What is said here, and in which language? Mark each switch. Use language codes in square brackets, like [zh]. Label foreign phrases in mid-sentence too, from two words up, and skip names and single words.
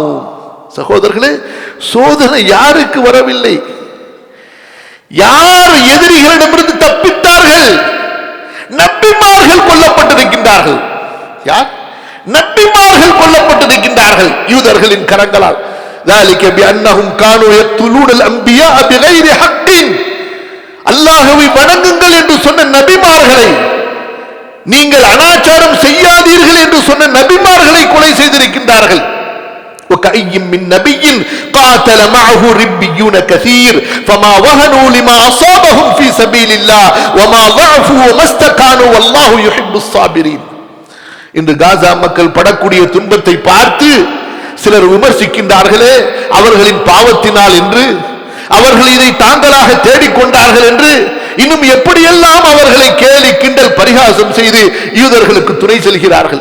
[ta] சகோதரர்களே, சோதனை யாருக்கு வரவில்லை? யார் எதிரிகளிடமிருந்து தப்பித்தார்கள்? நபிமார்கள் கொல்லப்பட்டிருக்கின்றார்கள். யார்? நபிமார்கள் கொல்லப்பட்டிருக்கின்றார்கள் யூதர்களின் கரங்களால். [ar] ذلك بأنهم كانوا يقتلون الأنبياء بغير حق. [ta] அல்லாஹ்வை வணங்குங்கள் என்று சொன்ன நபிமார்களை, நீங்கள் அனாச்சாரம் செய்யாதீர்கள் என்று சொன்ன நபிமார்களை கொலை செய்திருக்கின்றார்கள். [ar] وكأي من نبي قاتل معه ربيون كثير فما وهنوا لما أصابهم في سبيل الله وما ضعفوا وما استكانوا والله يحب الصابرين. [ta] இன்று காசா மக்கள் படக்கூடிய துன்பத்தை பார்த்து சிலர் விமர்சிக்கின்றார்களே, அவர்களின் பாவத்தினால் என்று, அவர்கள் இதை தாங்களாக தேடிக்கொண்டார்கள் என்று, இன்னும் எப்படியெல்லாம் அவர்களை கேலி கிண்டல் பரிகாசம் செய்து யூதர்களுக்கு துணை செல்கிறார்கள்.